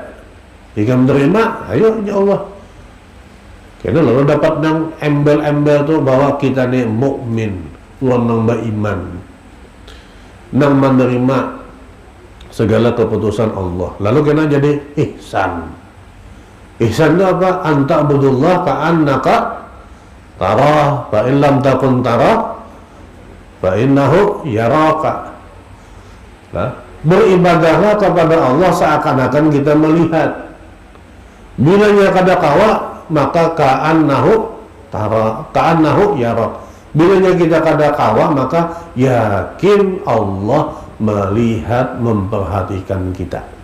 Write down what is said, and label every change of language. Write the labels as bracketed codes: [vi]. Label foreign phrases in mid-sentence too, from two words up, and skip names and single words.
[bjn] Jika menerima, ayo [ar] يا الله. [bjn] Karena lalu dapat nang embel-embel tu bahwa kita ni mukmin, luar nang beriman, nang menerima segala keputusan Allah. Lalu kena jadi ihsan. Ihsan itu apa? [ar] أن تعبد الله كأنك تراه فإن لم تكن تراه فإنه يراك. [bjn] Beribadahlah kepada Allah seakan-akan kita melihat. Bilanya kada kawa, maka [ar] كأنه تراه كأنه يراك. [bjn] Bilanya kita kada kawa, maka yakin Allah melihat, memperhatikan kita.